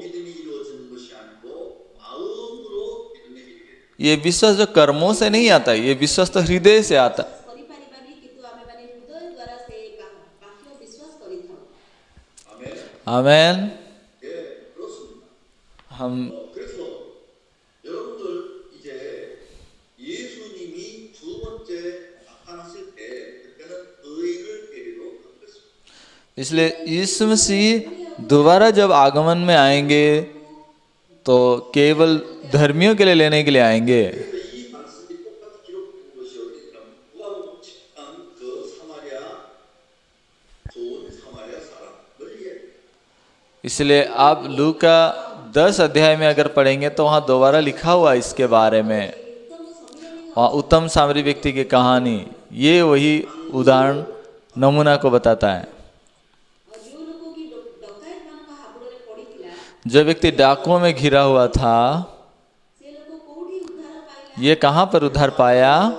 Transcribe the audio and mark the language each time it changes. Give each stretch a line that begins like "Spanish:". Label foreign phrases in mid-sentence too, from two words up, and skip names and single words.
Hindi: ये विश्वास जो कर्मों से नहीं आता, ये विश्वास तो हृदय से आता है। आमीन। हम
Korean: 그래서 여러분들 이제 예수님이 두 번째 나타났을 때 그때는 의인을 데리러 갔습니다.
Hindi: इसलिए यीशु मसीह दोबारा जब आगमन में आएंगे तो केवल धर्मियों के लिए लेने के लिए आएंगे।
Korean: 그래서 이 말씀이 똑같이 기록된 것이 어디냐면 누가복음 10장 그 사마리아 좋은 사마리아 사람을 이야기해요.
Hindi: इसलिए आप लूका 10 अध्याय में अगर पढ़ेंगे तो वहाँ दोबारा लिखा हुआ है इसके बारे में, वहाँ उत्तम सामरी व्यक्ति की कहानी, ये वही उदाहरण नमूना को बताता है। जो व्यक्ति डाकुओं में घिरा हुआ था, ये कहाँ पर उद्धार पाया?